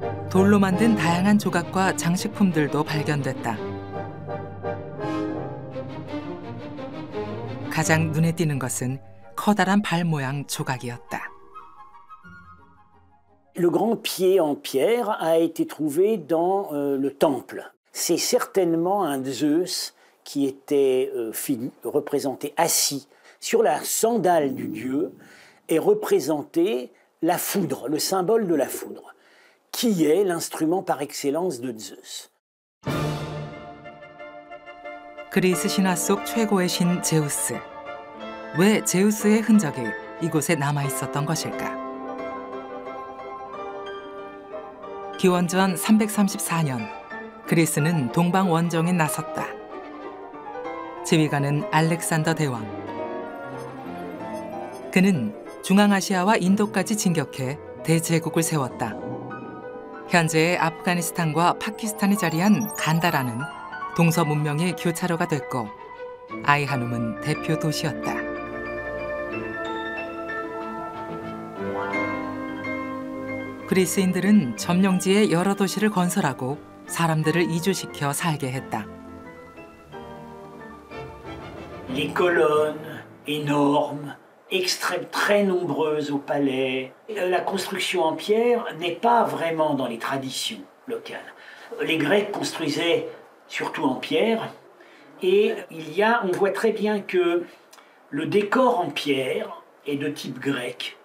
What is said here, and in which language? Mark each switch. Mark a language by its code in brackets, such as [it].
[ko] 돌로 만든 다양한 조각과 장식품들도 발견됐다. 가장 눈에 띄는 것은 커다란 발 모양 조각이었다. [fr] Le grand pied en pierre a été trouvé dans le temple. C'est certainement un Zeus qui était représenté assis sur la sandale du dieu et représentait la foudre, le symbole de la foudre, qui est l'instrument par excellence de Zeus. [ko] 그리스 신화 속 최고의 신 제우스. 왜 제우스의 흔적이 이곳에 남아 있었던 것일까? 기원전 334년 그리스는 동방 원정에 나섰다. 지휘관은 알렉산더 대왕. 그는 중앙아시아와 인도까지 진격해 대제국을 세웠다. 현재의 아프가니스탄과 파키스탄에 자리한 간다라는 동서 문명의 교차로가 됐고 아이한움은 대표 도시였다. 그리스인들은 점령지에 여러 도시를 건설하고 사람들을 이주시켜 살게 했다. [fr] Les colonnes énormes, très nombreuses au palais. La construction en pierre n'est pas vraiment dans les traditions locales. Les Grecs construisaient surtout en pierre et on voit très bien que le décor en pierre est de type grec.